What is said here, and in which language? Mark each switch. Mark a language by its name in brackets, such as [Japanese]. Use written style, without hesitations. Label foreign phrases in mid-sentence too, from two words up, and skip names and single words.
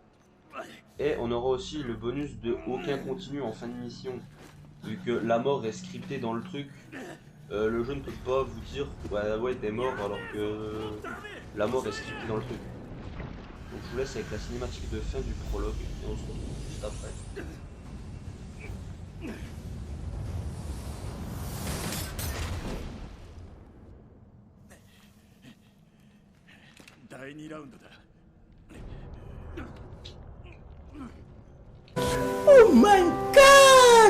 [French] Et on aura aussi le bonus de aucun continu en fin de mission, vu que la mort est scriptée dans le truc. Le jeu ne peut pas vous dire ouais t'es mort alors que la mort est scriptée dans le truc. Donc je vous laisse avec la cinématique de fin du prologue et on se retrouve juste après. [Japanese] 第2ラウンドだ。 [English] Oh my god!